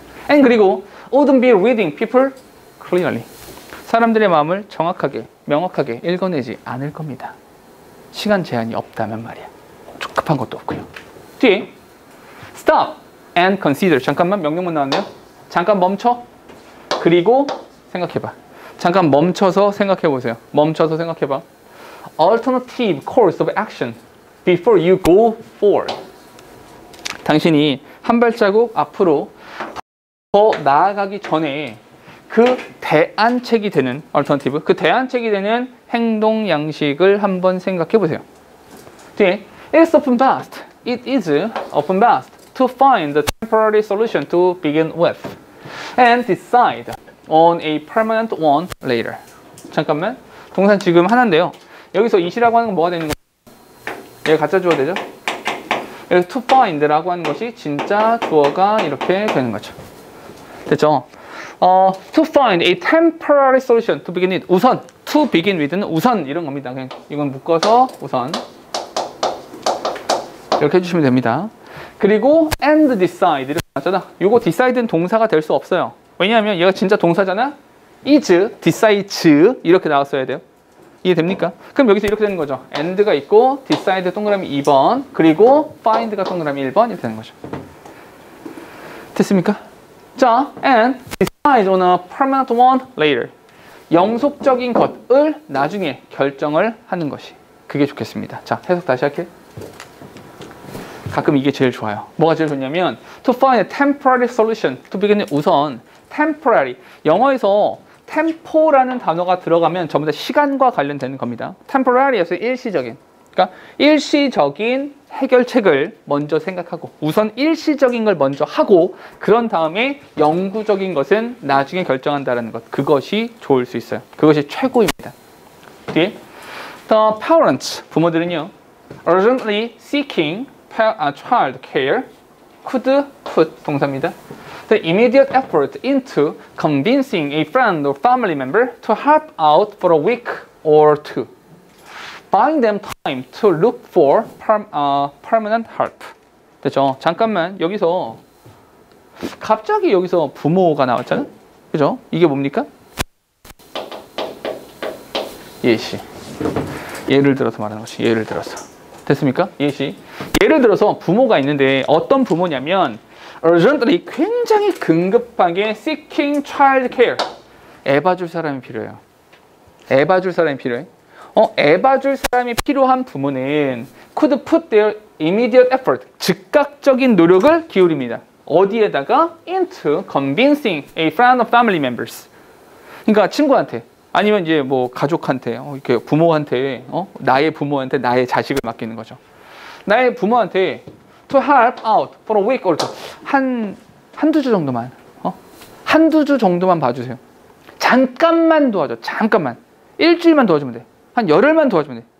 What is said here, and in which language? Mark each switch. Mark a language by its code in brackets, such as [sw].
[ko] and 그리고 [en] wouldn't be reading people clearly, [ko] 사람들의 마음을 정확하게, 명확하게 읽어내지 않을 겁니다. 시간 제한이 없다면 말이야. 급한 것도 없고요. 뒤에 [en] stop and consider, [ko] 잠깐만 명령문 나왔네요. 잠깐 멈춰. 그리고 생각해봐. 잠깐 멈춰서 생각해보세요. 멈춰서 생각해봐. [en] Alternative course of action before you go forward. [ko] 당신이 한 발자국 앞으로 더 나아가기 전에 그 대안책이 되는 alternative, 그 대안책이 되는 행동 양식을 한번 생각해보세요. 뒤에 [en] It's often best, it is often best to find the temporary solution to begin with and decide on a permanent one later. [ko] 잠깐만, 동사는 지금 하나인데요. 여기서 it이라고 하는 건 뭐가 되는 거예요? 얘가 가짜 주어 되죠? 여기서 to find라고 하는 것이 진짜 주어가 이렇게 되는 거죠. 됐죠? [en] To find a temporary solution to begin with. [ko] 우선, [en] to begin with [ko] 는 우선 이런 겁니다. 그냥 이건 묶어서 우선 이렇게 해주시면 됩니다. 그리고 [en] and decide [ko] 이렇게 나왔잖아. 요거 decide는 동사가 될 수 없어요. 왜냐하면 얘가 진짜 동사잖아. is, decides 이렇게 나왔어야 돼요. 이해됩니까? 그럼 여기서 이렇게 되는 거죠. and가 있고 decide 동그라미 2번 그리고 find가 동그라미 1번 이렇게 되는 거죠. 됐습니까? [en] 자, and decide on a permanent one later. [ko] 영속적인 것을 나중에 결정을 하는 것이, 그게 좋겠습니다. 자, 해석 다시 할게요. 가끔 이게 제일 좋아요. 뭐가 제일 좋냐면 [en] to find a temporary solution to begin with. [ko] 우선 temporary, 영어에서 tempo라는 단어가 들어가면 전부 다 시간과 관련되는 겁니다. temporary에서 일시적인, 그러니까 일시적인 해결책을 먼저 생각하고 우선 일시적인 걸 먼저 하고 그런 다음에 영구적인 것은 나중에 결정한다는 것, 그것이 좋을 수 있어요. 그것이 최고입니다. [en] 뒤에 the parents, [ko] 부모들은요 [en] urgently seeking child care could put [ko] 동사입니다. [en] The immediate effort into convincing a friend or family member to help out for a week or two, buying them time to look for permanent help. [ko] 됐죠? 잠깐만, 여기서 갑자기 여기서 부모가 나왔잖아요? 그죠? 이게 뭡니까? 예시. 예를 들어서 말하는 것이, 예를 들어서. 됐습니까? 예시. 예를 들어서 부모가 있는데 어떤 부모냐면 urgently, 굉장히 급하게 [en] seeking child care, [ko] 애 봐줄 사람이 필요해요. 애 봐줄 사람이 필요해. 애 봐줄 사람이 필요한 부모는 [en] could put their immediate effort, [ko] 즉각적인 노력을 기울입니다. 어디에다가? [en] into convincing a friend or family members. [ko] 그러니까 친구한테, 아니면 이제 뭐 가족한테, 이렇게 부모한테, 나의 부모한테 나의 자식을 맡기는 거죠. 나의 부모한테 [en] to help out for a week or two, [ko] 한두 주 정도만, 한두 주 정도만 봐주세요. 잠깐만 도와줘. 잠깐만. 일주일만 도와주면 돼. 한 열흘만 도와주면 돼.